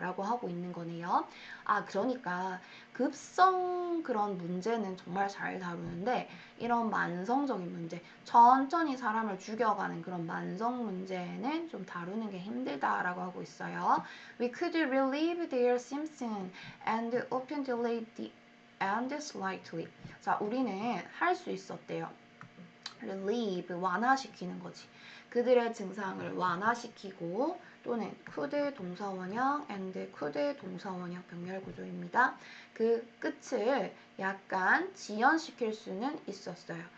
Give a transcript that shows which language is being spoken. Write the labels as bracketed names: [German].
[Korean] 라고 하고 있는 거네요. 아, 그러니까 급성 그런 문제는 정말 잘 다루는데 이런 만성적인 문제, 천천히 사람을 죽여가는 그런 만성 문제는 좀 다루는 게 힘들다라고 하고 있어요. [English] We could relieve their symptoms and often delay the and slightly. [Korean] 자, 우리는 할 수 있었대요. relieve, 완화시키는 거지. 그들의 증상을 완화시키고 또는 could 동사원형 and could 동사원형 병렬 구조입니다. 그 끝을 약간 지연시킬 수는 있었어요.